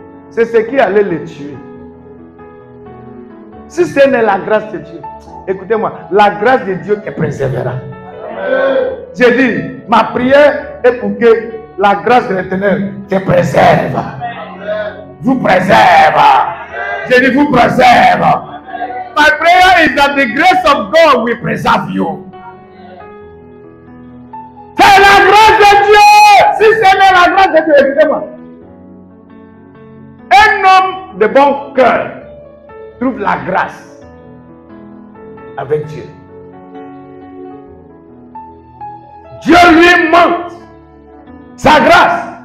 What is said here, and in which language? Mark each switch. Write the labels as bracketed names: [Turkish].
[French] C'est ce qui allait le tuer. Si ce n'est la grâce de Dieu, écoutez-moi, la grâce de Dieu te préservera. J'ai dit, ma prière est pour que la grâce de l'Éternel te préserve. Vous préserve. J'ai dit, vous préserve. [English] My prayer is that the grace of God will preserve you. [French] C'est la grâce de Dieu. Si ce n'est la grâce de Dieu, écoutez-moi. Un homme de bon cœur trouve la grâce avec Dieu. Dieu lui montre sa grâce.